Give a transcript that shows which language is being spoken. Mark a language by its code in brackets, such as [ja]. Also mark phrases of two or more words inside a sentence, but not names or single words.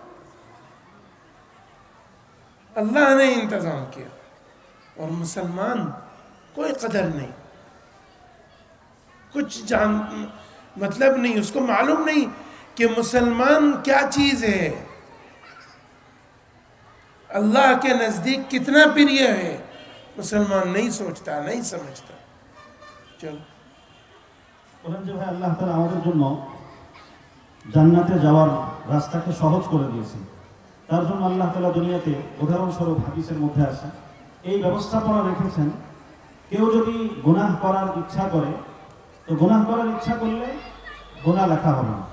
[ur] اللہ نے انتظام کیا، اور مسلمان کوئی قدر نہیں، کچھ مطلب نہیں، اس کو معلوم نہیں کہ مسلمان کیا چیز ہے، اللہ کے نزدیک کتنا پریہ ہے، مسلمان نہیں سوچتا، نہیں سمجھتا۔ چلو [bn] বলেন যে ভাই আল্লাহ তাআলা আমাদের জন্য জান্নাতে যাওয়ার রাস্তাকে সহজ করে দিয়েছেন। তার জন্য আল্লাহ তাআলা দুনিয়াতে উদাহরণস্বরূপ হাদিসের মধ্যে আছে এই ব্যবস্থাপনা রেখেছেন, কেউ যদি গুনাহ করার ইচ্ছা করে তো গুনাহ করার ইচ্ছা করলে গুনাহ লেখা হবে না।